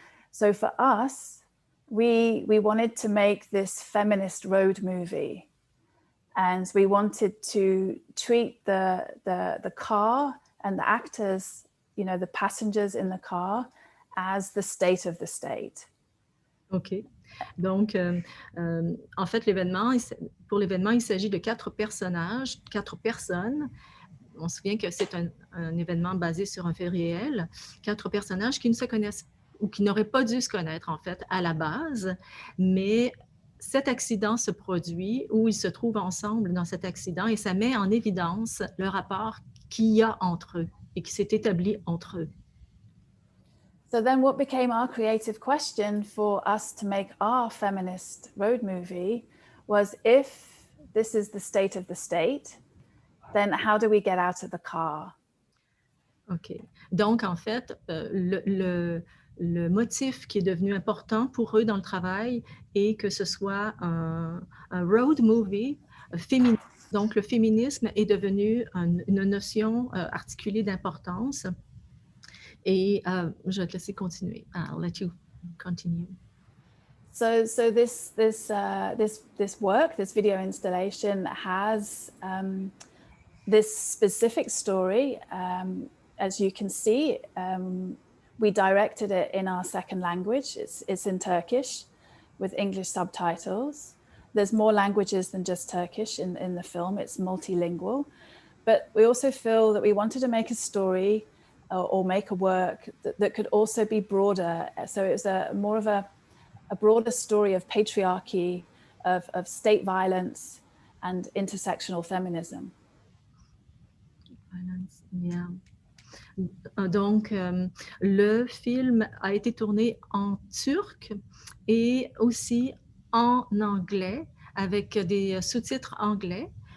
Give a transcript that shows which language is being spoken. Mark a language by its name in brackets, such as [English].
[English] So for us, we wanted to make this feminist road movie. And we wanted to treat the car and the actors, the passengers in the car, as the state of the state. OK. [French] Donc, en fait, pour l'événement, il s'agit de 4 personnages, 4 personnes. On se souvient que c'est un événement basé sur un fait réel. 4 personnages qui ne se connaissent ou qui n'auraient pas dû se connaître, en fait, à la base, mais cet accident se produit où ils se trouvent ensemble dans cet accident et ça met en évidence le rapport qu'il y a entre eux et qui s'est établi entre eux. So then what became our creative question for us to make our feminist road movie was, if this is the state of the state, then how do we get out of the car? OK. Donc, en fait, le motif qui est devenu important pour eux dans le travail est que ce soit un road movie féministe. Donc, le féminisme est devenu une notion articulée d'importance. Et je vais te laisser continuer. [English] I'll let you continue. So this work, this video installation, has this specific story. As you can see, we directed it in our second language. It's in Turkish with English subtitles. There's more languages than just Turkish in the film. It's multilingual. But we also feel that we wanted to make a story or make a work that could also be broader. So it was more of a broader story of patriarchy, of state violence and intersectional feminism. Yeah. [French] Donc, le film a été tourné en turc et aussi en anglais avec des sous-titres anglais.